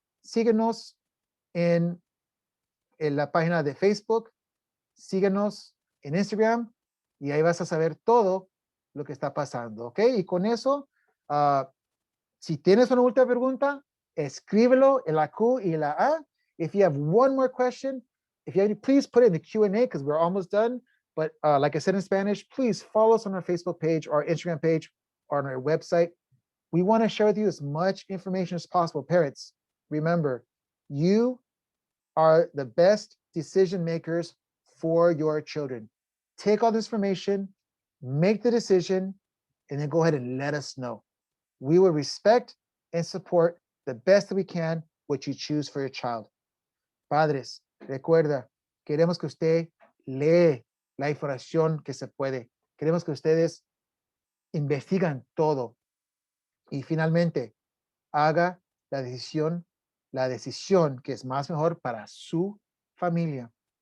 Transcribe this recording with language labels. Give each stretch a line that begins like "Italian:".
Spanish: Síguenos en la página de Facebook. Síguenos en Instagram. Y ahí vas a saber todo lo que está pasando, ¿ok? Y con eso, si tienes una última pregunta, escríbelo en la Q y la A.
English: If you have one more question, please put it in the Q&A because we're almost done. But like I said in Spanish, please follow us on our Facebook page, our Instagram page, or on our website. We want to share with you as much information as possible. Parents, remember, you are the best decision makers for your children. Take all this information, make the decision, and then go ahead and let us know. We will respect and support the best that we can what you choose for your child.
Spanish: Padres, recuerda, queremos que usted lee la información que se puede. Queremos que ustedes investigan todo. Y finalmente, haga la decisión que es más mejor para su familia.